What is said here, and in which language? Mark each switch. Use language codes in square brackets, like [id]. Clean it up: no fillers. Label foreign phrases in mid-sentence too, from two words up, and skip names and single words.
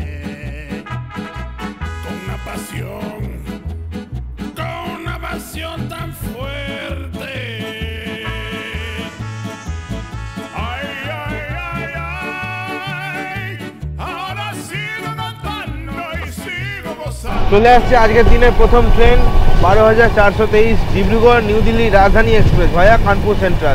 [es] con una pasión tan fuerte. Ay, ay, ay, ay, ahora sigo cantando y sigo gozando. [bn] চলে আসছে আজকের দিনের প্রথম ট্রেন 12,423 ডিব্রুগড় নিউ দিল্লি রাজধানী এক্সপ্রেস ভায়া কানপুর সেন্ট্রাল।